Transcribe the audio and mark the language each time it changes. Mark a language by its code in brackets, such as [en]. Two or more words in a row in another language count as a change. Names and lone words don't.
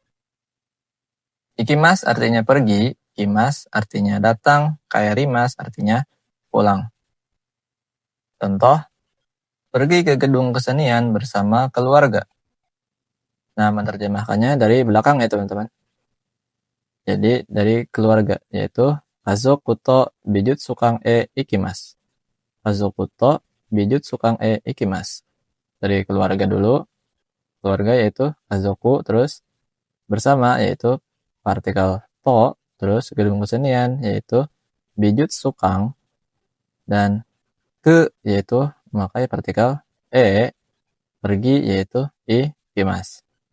[id] Ikimas artinya pergi, kimas artinya datang, kairimas artinya pulang. Contoh, pergi ke gedung kesenian bersama keluarga. Nah, menerjemahkannya dari belakang ya teman-teman. Jadi dari keluarga, yaitu [ja] 家族と美術館行きます. 家族と美術館行きます. [id] Dari keluarga dulu, keluarga yaitu kazoku, terus bersama yaitu partikel to, terus gedung kesenian yaitu bijutsukan, dan ke yaitu memakai partikel pergi yaitu ikimasu.